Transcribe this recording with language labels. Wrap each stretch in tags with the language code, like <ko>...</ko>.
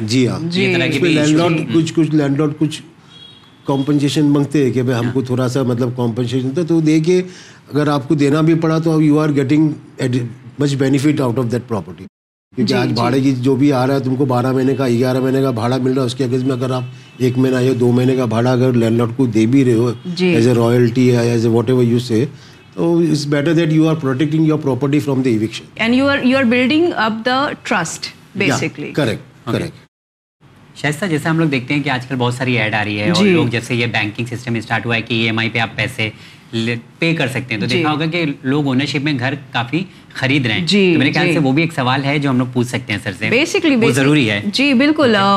<ur>جی ہاں, land lord کچھ land lord کچھ کمپنسیشن مانگتے ہیں کہ بھائی ہم کو تھوڑا سا مطلب کمپنسیشن تو دے کے اگر آپ کو دینا بھی پڑا تو</ur> <en>You are getting much benefit out of that property.</en> <ur>کیونکہ آج بھاڑے کی جو بھی آ رہا ہے تم کو 12 مہینے کا 11 مہینے کا بھاڑا مل رہا ہے, اس کے اگینسٹ میں اگر آپ 1 مہینہ یا 2 مہینے کا بھاڑا اگر لینڈ لارڈ کو دے بھی رہے ہو ایز اے رائلٹی یا</ur> <en>as a whatever you say,</en> <ur>تو</ur> <en>It's better that you are protecting your property from the eviction and you are building up the trust basically. Correct.</en> <ur>شائستہ, جیسے ہم لوگ دیکھتے ہیں کہ آج کل بہت ساری ایڈ آ رہی ہے اور لوگ جیسے یہ بینکنگ سسٹم اسٹارٹ ہوا ہے کہ ای ایم آئی پہ آپ پیسے پے کر سکتے ہیں, تو دیکھا ہوگا کہ لوگ اونرشپ میں گھر کافی خرید رہے ہیں جی, تو میرے خیال جی. سے وہ بھی ایک سوال ہے جو ہم لوگ پوچھ سکتے ہیں سر سے, بیسکلی وہ ضروری ہے جی بالکل.</ur>